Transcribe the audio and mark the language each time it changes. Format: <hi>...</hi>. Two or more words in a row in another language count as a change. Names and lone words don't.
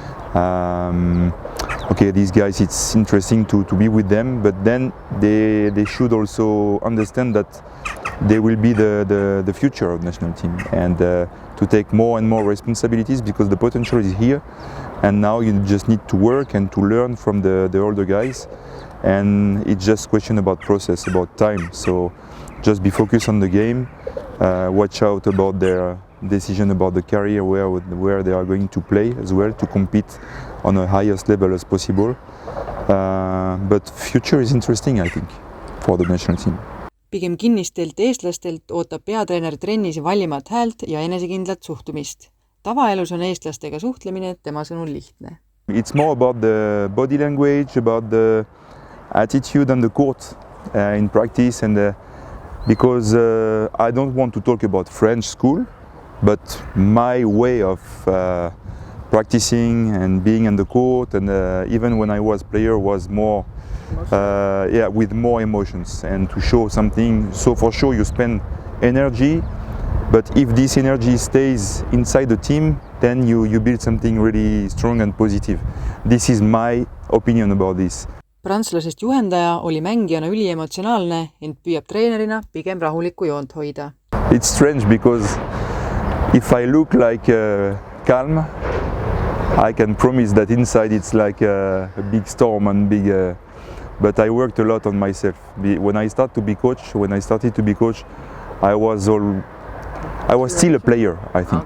<en>These guys, it's interesting to be with them, but then they should also understand that they will be the future of national team, and to take more and more responsibilities, because the potential is here, and now you just need to work and to learn from the older guys, and it's just question about process, about time. So just be focused on the game, watch out about their decision about the career, where they are going to play as well, to compete on the highest level as possible. But future is interesting, I think, for the national team.</en> <et>Pigem kinnistelt eestlastelt ootab peatreener trennis vallimat häält ja enesekindlat suhtumist. Tavaelus on eestlastega suhtlemine tema sõnul lihtne.</et> <en>It's more about the body language, about the attitude on the court in practice, and because I don't want to talk about French school, but my way of practicing and being on the court, and even when I was player, was more with more emotions and to show something. So for sure you spend energy, but if this energy stays inside the team, then you build something really strong and positive. This is my opinion about this.</en> <et>Prantslasest juhendaja oli mängijana üliemotsionaalne, ent püüab treenerina pigem rahulikku joont hoida.</et> <en>It's strange because if I look like calm, I can promise that inside it's like a big storm and big. But I worked a lot on myself. When I started to be coach, I was still a player, I think.</en>